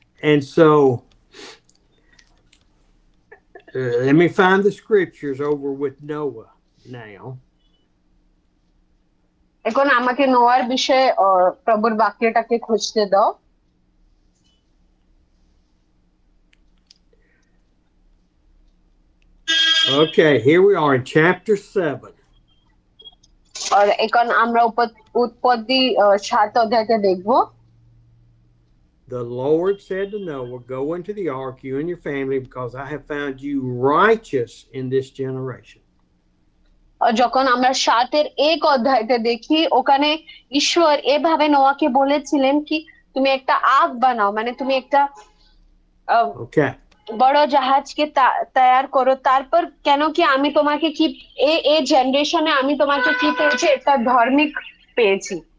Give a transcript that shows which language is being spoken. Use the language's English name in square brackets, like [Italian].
[English] And so let me find the scriptures over with Noah now. [Bangla] এখন আমাকে নোয়ার বিষয়ে প্রভুর বাক্যটাকে খুঁজতে দাও। [English] Okay, here we are in chapter 7. [Bangla] আর এখন আমরা উৎপত্তি 7 অধ্যায়তে দেখবো। [English] The Lord said to Noah, "Go into the ark, you and your family, because I have found you righteous in this generation." [Bangla] যখন আমরা 7-1 অধ্যায়তে দেখি, ওখানে ঈশ্বর এভাবে নোয়াকে বলেছিলেন কি তুমি একটা আগ বানাও, মানে তুমি একটা [English] Okay. [Bangla] বড় জাহাজকে তৈয়ার করো, তারপর কেন কি আমি তোমাকে কি এই জেনারেশনে আমি তোমাকে কি পেয়েছি, একটা ধার্মিক পেয়েছি।